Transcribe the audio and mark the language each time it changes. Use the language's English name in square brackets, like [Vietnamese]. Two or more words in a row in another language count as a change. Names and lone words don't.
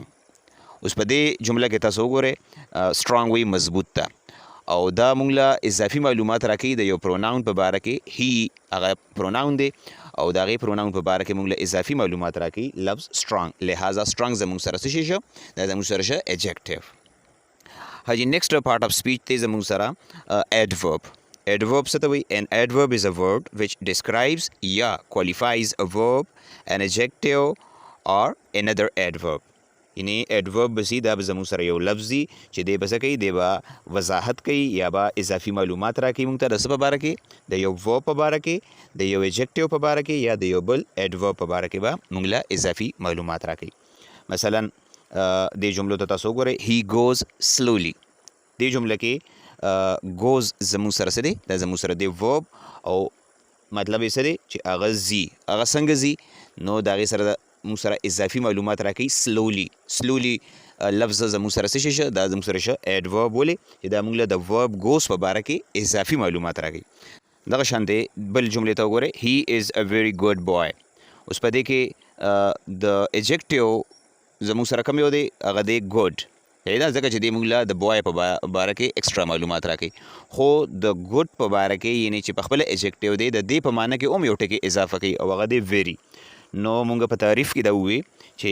[Pashto] اوس په دې جمله کې تاسو وګورئ، سټرانګ وایي مضبوط ده، او دا مونږ له اضافي معلومات راکوي د یو پروناون په باره کې. هی هغه پروناون دی، او د هغې پروناون په باره کې مونږ له اضافي معلومات راکوي لفظ سټرانګ، لہذا سټرانګ زموږ سره څه شي شو؟ دا زموږ سره شو ایجیکټیو. ها جي، [English] next part of speech [Pashto] دی زموږ سره ایډورب. ایډورب څه ته وایي؟ [English] an adverb is a word which describes یا qualifies a verb, an adjective or another adverb. [Pashto] یعنی ایډورب به سي، دا به زموږ سره یو لفظي چې دی به څه کوي؟ دی به وضاحت کوي، یا به اضافي معلومات راکوي مونږ ته د څه په باره کې؟ د یو ورب په باره کې، د یو ایجیکټیو په باره کې، یا د یو بل ایډورب په باره کې به مونږ له اضافي معلومات راکوي. مثلا دې جملو ته تاسو وګورئ، [English] he goes slowly. [Pashto] دې جمله کې ګوز زموږ سره څه دی دا زموږ سره دی ورب او مطلب یې څه دی چې هغه ځي هغه څنګه ځي نو د هغې سره موږ سره اضافي معلومات راکوي سلولي لفظ زموږ سره څه شي شه دا زموږ سره شه ایډورب ولې چې دا موږ له د ورب ګوز په باره کې اضافي معلومات راکوي دغه شان دی بل جملې ته وګورئ [English] he is a very good boy [Pashto] اوس په دې کې د ایجیکټیو زموږ سره کوم یو دی هغه دی ګوډ دا ځکه چې دې موږ له د بوای په باره کې ایکسټرا معلومات راکوي خو د ګوډ په باره کې یعنې چې په خپله ایجیکټیو دی د دې په معنی کې هم یو ټکي اضافه کوي او هغه دی ویری نو مونږ په تعریف کې دا ووی